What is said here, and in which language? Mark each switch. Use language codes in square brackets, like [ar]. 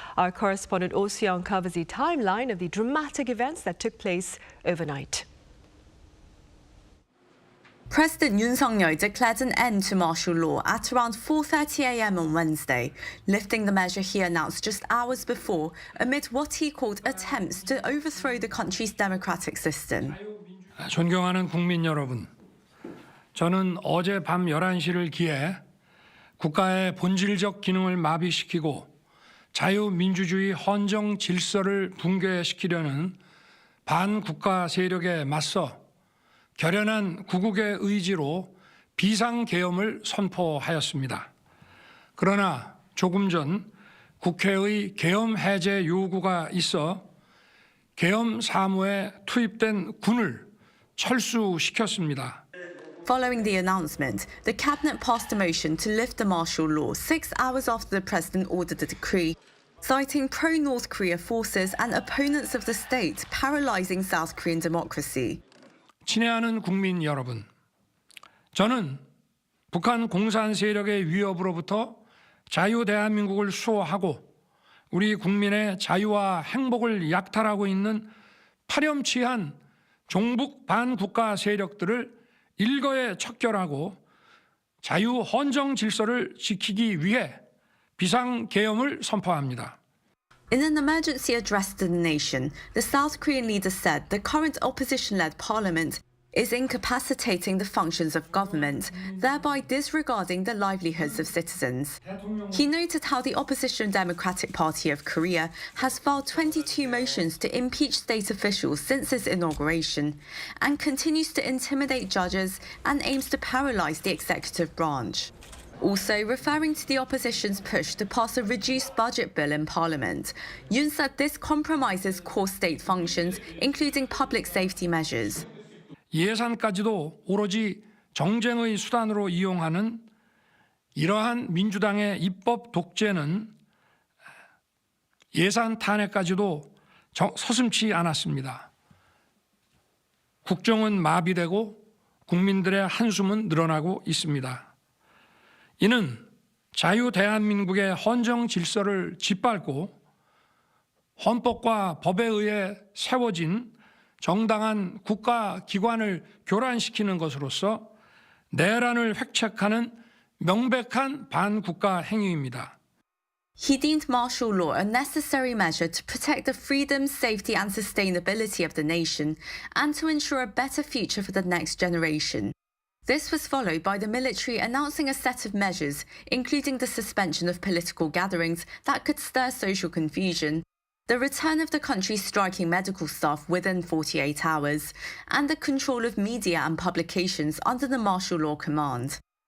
[en] Our correspondent Oh Seong covers the timeline of the dramatic events that took place overnight. President Yoon declared an end to martial law at around 4:30 a.m. on Wednesday, lifting the measure he announced just hours before amid what he called attempts to overthrow the country's democratic system. [ko] 존경하는 국민 여러분, 저는 어제 밤 11시를 기해 국가의 본질적 기능을 마비시키고 자유민주주의 헌정 질서를 붕괴시키려는 반국가 세력에 맞서 결연한 구국의 의지로 비상계엄을 선포하였습니다. 그러나 조금 전 국회의 계엄 해제 요구가 있어 계엄 사무에 투입된 군을 철수시켰습니다. [en] Following the announcement, the cabinet passed a motion to lift the martial law 6 hours after the president ordered the decree, citing pro-North Korea forces and opponents of the state paralyzing South Korean democracy. [ko] 친애하는 국민 여러분, 저는 북한 공산 세력의 위협으로부터 자유 대한민국을 수호하고 우리 국민의 자유와 행복을 약탈하고 있는 파렴치한 종북 반국가 세력들을 일거에 척결하고 자유 헌정 질서를 지키기 위해 비상계엄을 선포합니다. [en] In an emergency address to the nation, the South Korean leader said the current opposition-led parliament is incapacitating the functions of government, thereby disregarding the livelihoods of citizens. He noted how the opposition Democratic Party of Korea has filed 22 motions to impeach state officials since its inauguration and continues to intimidate judges and aims to paralyze the executive branch. Also, referring to the opposition's push to pass a reduced budget bill in Parliament, Yoon said this compromises core state functions, including public safety measures. [ko] 예산까지도 오로지 정쟁의 수단으로 이용하는 이러한 민주당의 입법 독재는 예산 탄핵까지도 서슴지 않았습니다. 국정은 마비되고 국민들의 한숨은 늘어나고 있습니다. 이는 자유 대한민국의 헌정 질서를 짓밟고 헌법과 법에 의해 세워진 정당한 국가 기관을 교란시키는 것으로서 내란을 획책하는 명백한 반국가 행위입니다. [en] He deemed martial law a necessary measure to protect the freedom, safety and sustainability of the nation and to ensure a better future for the next generation. This was followed by the military announcing a set of measures, including the suspension of political gatherings that could stir social confusion, the return of the country's striking medical staff within 48 hours, and the control of media and publications under the martial law command.